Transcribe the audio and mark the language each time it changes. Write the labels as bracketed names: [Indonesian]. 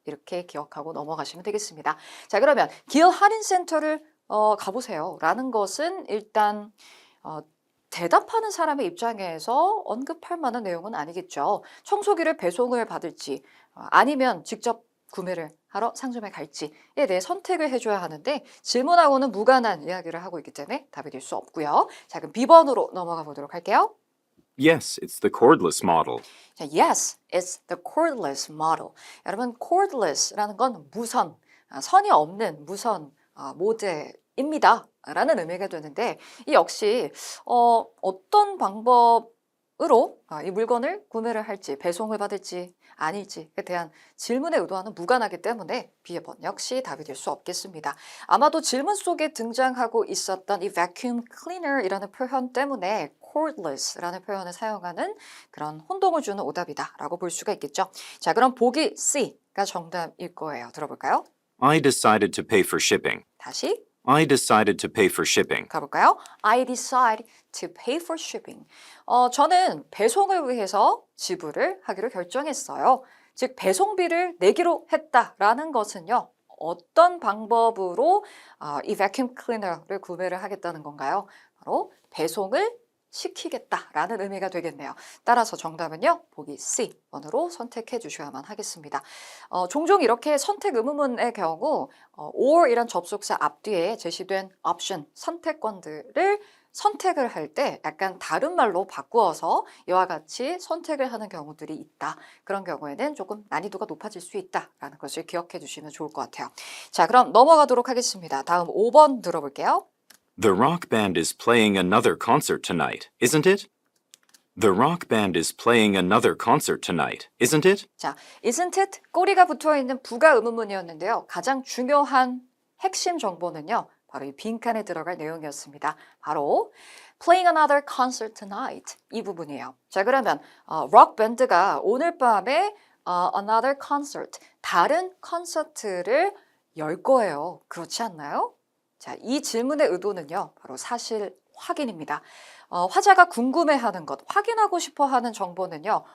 [Korean] 이렇게 기억하고 넘어가시면 되겠습니다. 자, 그러면 기어 할인센터를 가보세요 라는 것은 일단 대답하는 사람의 입장에서 언급할 만한 내용은 아니겠죠. 청소기를 배송을 받을지 아니면 직접 구매를 하러 상점에 갈지에 대해 선택을 해줘야 하는데 질문하고는 무관한 이야기를 하고 있기 때문에 답이 될 수 없고요. 자, 그럼 B번으로 넘어가 보도록 할게요. [English] Yes, it's the cordless model. 자, yes, it's the cordless model. [Korean] 여러분, cordless라는 건 무선, 선이 없는 무선 모델입니다. 라는 의미가 되는데 이 역시 어떤 방법으로 이 물건을 구매를 할지 배송을 받을지 아닐지에 대한 질문의 의도와는 무관하기 때문에 B번 역시 답이 될 수 없겠습니다. 아마도 질문 속에 등장하고 있었던 이 vacuum cleaner이라는 표현 때문에 cordless라는 표현을 사용하는 그런 혼동을 주는 오답이다 라고 볼 수가 있겠죠. 자, 그럼 보기 C가 정답일 거예요. 들어볼까요? [English] I decided to pay for shipping. [Korean] 다시 [English] I decided to pay for shipping. [Korean] 가볼까요? [English] I decide to pay for shipping. [Korean] 저는 배송을 위해서 지불을 하기로 결정했어요. 즉 배송비를 내기로 했다라는 것은요. 어떤 방법으로 이 vacuum cleaner를 구매를 하겠다는 건가요? 바로 배송을 시키겠다라는 의미가 되겠네요. 따라서 정답은요. 보기 C번으로 선택해 주셔야만 하겠습니다. 종종 이렇게 선택 의문문의 경우 or이란 접속사 앞뒤에 제시된 옵션, 선택권들을 선택을 할 때 약간 다른 말로 바꾸어서 이와 같이 선택을 하는 경우들이 있다. 그런 경우에는 조금 난이도가 높아질 수 있다라는 것을 기억해 주시면 좋을 것 같아요. 자, 그럼 넘어가도록 하겠습니다. 다음 5번 들어볼게요. [English] The rock band is playing another concert tonight, isn't it? The rock band is playing another concert tonight, isn't it? 자, isn't it? [Korean] 꼬리가 붙어있는 부가 의문문이었는데요. 가장 중요한 핵심 정보는요. 바로 이 빈칸에 들어갈 내용이었습니다. [English] 바로 playing another concert tonight [Korean] 이 부분이에요. 자, 그러면 록 밴드가 오늘 밤에 [English] another concert [Korean] 다른 콘서트를 열 거예요. 그렇지 않나요? 자, 이 질문의 의도는요. 바로 사실 확인입니다. 화자가 궁금해하는 것, 확인하고 싶어하는 정보는요.